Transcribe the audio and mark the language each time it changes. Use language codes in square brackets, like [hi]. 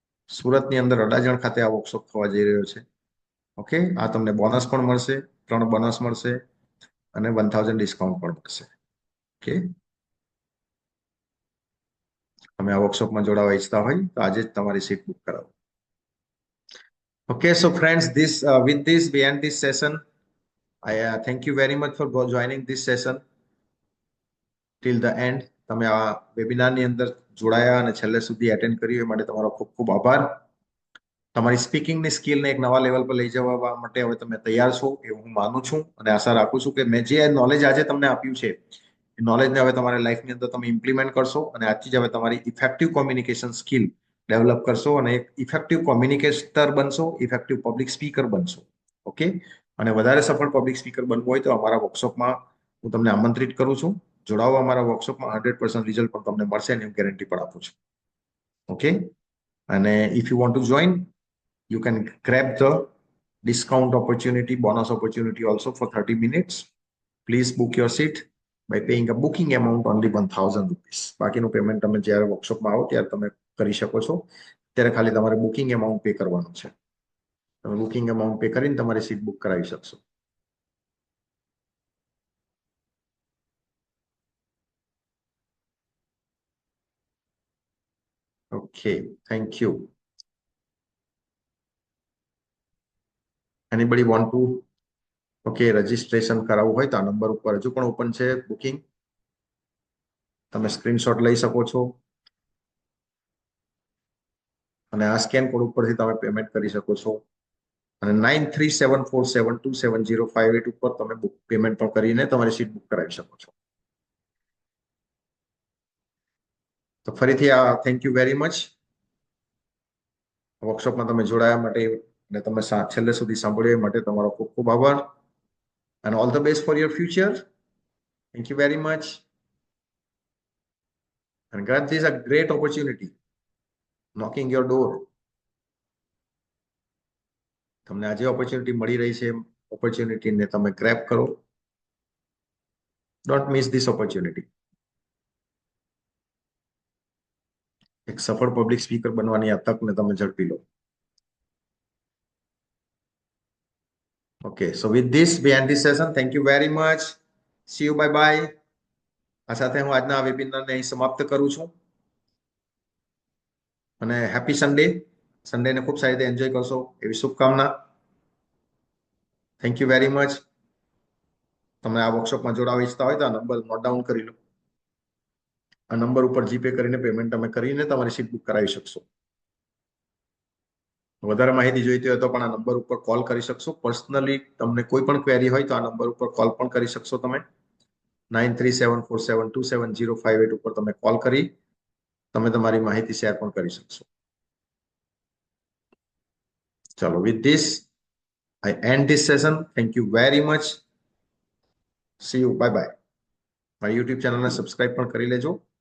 [gu] સુરતની અંદર અડાજણ ખાતે આ વર્કશોપ થવા જઈ રહ્યો છે. ઓકે, આ તમને બોનસ પણ મળશે, 3 બોનસ મળશે અને 1000 ડિસ્કાઉન્ટ પણ મળશે. ઓકે, તમે આ વર્કશોપમાં જોડાવા ઈચ્છતા હોય તો આજે જ તમારી સીટ બુક કરાવો. [en] Okay, so friends, with this we end this session. I thank you very much for joining this session till the end. [gu] તમે આ વેબિનારની અંદર જોડાયા અને છેલ્લે સુધી એટેન્ડ કર્યું એ માટે તમારો ખૂબ ખૂબ આભાર. તમારી સ્પીકિંગની સ્કિલને એક નવા લેવલ પર લઈ જવા માટે હવે તમે તૈયાર છો એવું હું માનું છું અને આશા રાખું છું કે મેં જે નોલેજ આજે તમને આપ્યું છે એ નોલેજને હવે તમારી લાઈફની અંદર તમે ઇમ્પ્લિમેન્ટ કરશો અને આજથી જ હવે તમારી ઇફેક્ટિવ કોમ્યુનિકેશન સ્કિલ ડેવલપ કરશો અને એક ઇફેક્ટિવ કોમ્યુનિકેટર બનશો, ઇફેક્ટિવ પબ્લિક સ્પીકર બનશો. ઓકે, અને વધારે સફળ પબ્લિક સ્પીકર બનવું હોય તો અમારા વર્કશોપમાં હું તમને આમંત્રિત કરું છું. જોડાવો અમારા વર્કશોપમાં. 100% રિઝલ્ટ પણ તમને મળશે અને હું ગેરંટી પણ આપું છું. [en] Okay, and if you want to join you can grab the discount opportunity, bonus opportunity also for 30 minutes. Please book your seat by paying a booking amount only 1000 rupees. [gu] બાકીનું પેમેન્ટ તમે જ્યારે વર્કશોપમાં આવો ત્યારે તમે કરી શકો છો. ત્યારે ખાલી તમારે બુકિંગ એમાઉન્ટ પે કરવાનું છે. તમે બુકિંગ એમાઉન્ટ પે કરીને તમારી સીટ બુક કરાવી શકશો. [en] Okay, thank you. Anybody want to? [gu] Okay, registration કરાવવું હોય તો આ નંબર ઉપર હજુ પણ ઓપન છે બુકિંગ. તમે સ્ક્રીનશોટ લઈ શકો છો અને આ સ્કેન કોડ ઉપરથી તમે પેમેન્ટ કરી શકો છો. અને 9374727058 ઉપર તમે પેમેન્ટ પણ કરીને તમારી સીટ બુક કરાવી શકો છો. તો ફરીથી [en] Thank you very much. [gu] વર્કશોપમાં તમે જોડાયા માટે અને તમે છેલ્લે સુધી સાંભળ્યા માટે તમારો ખૂબ ખૂબ આભાર. [en] And all the best for your future. Thank you very much. And God, this is a great opportunity knocking your door. [gu] તમને આજે ઓપોર્ચ્યુનિટી મળી રહી છે, ઓપોર્ચ્યુનિટીને તમે ગ્રેબ કરો. [en] Don't miss this opportunity. [gu] એક સફળ પબ્લિક સ્પીકર બનવાની આ તકને તમે ઝડપી લો. [en] Okay, so with this we end this session. Thank you very much. See you. Bye bye. [gu] આ સાથે હું આજના વેબિનારને અહીં સમાપ્ત કરું છું અને હેપી સન્ડે. સન્ડેને ખૂબ સારી રીતે એન્જોય કરશો એવી શુભકામના. [en] Thank you very much. [gu] તમે આ વર્કશોપમાં જોડાવા ઈચ્છતા હોય તો આ નંબર નોટ ડાઉન કરી લો. આ નંબર ઉપર જીપે કરીને પેમેન્ટ તમે કરીને તમારી સીટ બુક કરાવી શકશો. વધારે માહિતી જોઈતી હોય તો પણ આ નંબર ઉપર કોલ કરી શકશો. પર્સનલી તમને કોઈ પણ ક્વેરી હોય તો આ નંબર ઉપર કોલ પણ કરી શકશો. તમે 9374727058 ઉપર તમે કોલ કરી તમે તમારી માહિતી શેર પણ કરી શકશો. [en] ચલો, with this I end this session. Thank you very much. See you. Bye bye. [gu] મારી YouTube ચેનલને સબસ્ક્રાઇબ પણ કરી લેજો.